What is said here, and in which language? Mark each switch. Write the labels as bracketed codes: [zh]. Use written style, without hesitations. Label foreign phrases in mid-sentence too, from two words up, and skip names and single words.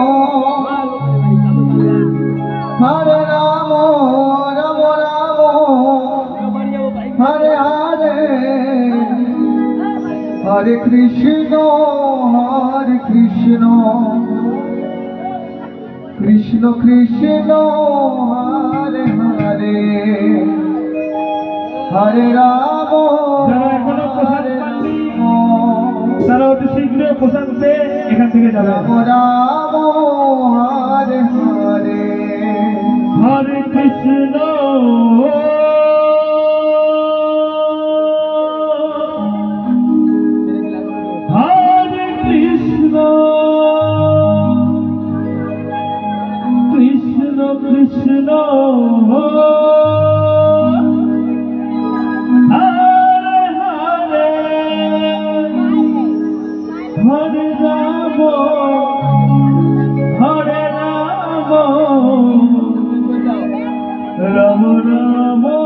[sa] Hare Rama, Rama Rama, Hare Hare, Hare Krishna, Hare কৃষ্ণ কৃষ্ণ কৃষ্ণ হরে হরে হরে রাম [bn] যারা এখনো প্রসাদ [sa] হরে [bn] পাননি, [sa] রাম [bn] তারা অতি শীঘ্রই প্রসাদ পেয়ে এখান থেকে যাবে। [sa] রাম রাম হরে হরে হরে কৃষ্ণ হরে কৃষ্ণ কৃষ্ণ কৃষ্ণ হরে হরে হরে রাম হরে রাম রাম রাম